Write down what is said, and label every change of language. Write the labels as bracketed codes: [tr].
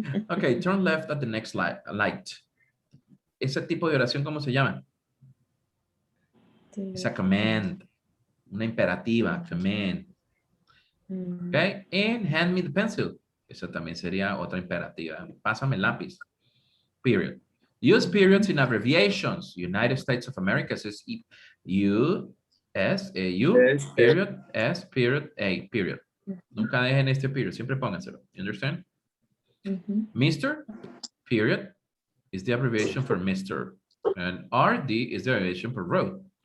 [en] Okay, turn left at the next light. [es] Ese tipo de oración, ¿cómo se llama? Es a command, una imperativa, command. [en] Okay, and hand me the pencil. [es] Esa también sería otra imperativa. Pásame el lápiz. [en] Period. Use periods in abbreviations. United States of America says U.S.A.U. period S period A period. [es] Nunca dejen este period. Siempre pónganselo. [en] You understand? Mr. period is the abbreviation for Mr. And RD is the abbreviation for road.